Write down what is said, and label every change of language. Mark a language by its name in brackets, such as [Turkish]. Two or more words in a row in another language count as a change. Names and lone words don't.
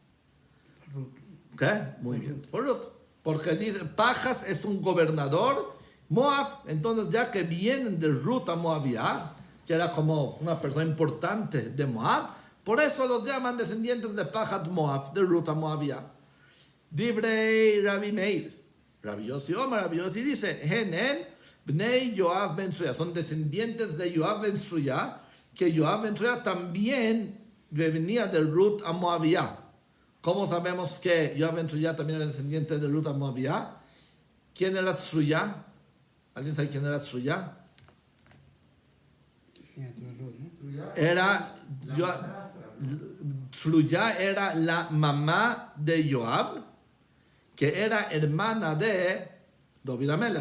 [Spanish] ¿Qué? Muy bien, por Ruth. Porque dice, Pachas es un gobernador, Moab, entonces ya que vienen de Ruth a Moabía, que era como una persona importante de Moab, por eso los llaman descendientes de Pachat Moab, de Ruth a Moabía. [Hebrew] דברי רבי מאיר, רבי יוסי אומר, [Spanish] Rabbi Yossi dice, [Hebrew] הנן, בני יואב בן צרויה, [Spanish] son descendientes de Yoav Ben Tzuya, que Yoav Ben Tzuya también venía de Ruth a Moabía. ¿Cómo sabemos que Yoav Ben Tzuya también era descendiente de Ruth a Moabía? ¿Quién era Tzuya? ¿Alguien sabe quién era Tzuya? Tzuya era la mamá de Yoav, que era hermana de David Amelech.